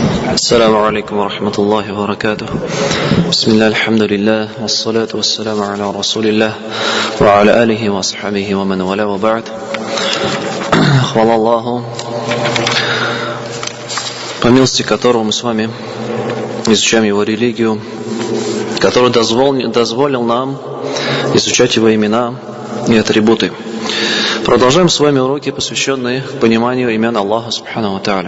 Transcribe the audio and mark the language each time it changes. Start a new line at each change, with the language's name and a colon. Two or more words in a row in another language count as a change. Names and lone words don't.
Arabic: السلام عليكم ورحمة الله وبركاته. بسم الله الحمد لله والصلاة والسلام على رسول الله وعلى آله وأصحابه ومن والاه وبعد.
Russian: Хвала Аллаху, по милости которого мы с вами изучаем Его религию, который дозволил нам изучать Его имена и атрибуты. Продолжаем с вами уроки, посвященные пониманию имен Аллаха
Arabic: سبحانه وتعالى.